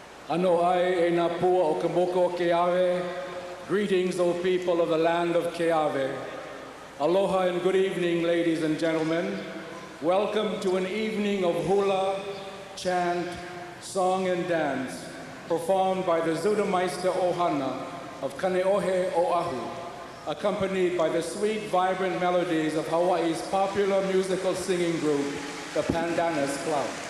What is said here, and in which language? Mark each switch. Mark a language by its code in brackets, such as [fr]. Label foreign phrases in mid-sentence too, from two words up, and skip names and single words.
[haw] Ano ai e na pua o Kamoko Keawe. [en] Greetings, O people of the land of Keawe. Aloha and good evening, ladies and gentlemen. Welcome to an evening of hula, chant, song, and dance performed by the Zuttermeister Ohana of Kaneohe Oahu, accompanied by the sweet, vibrant melodies of Hawaii's popular musical singing group, the Pandanus Club.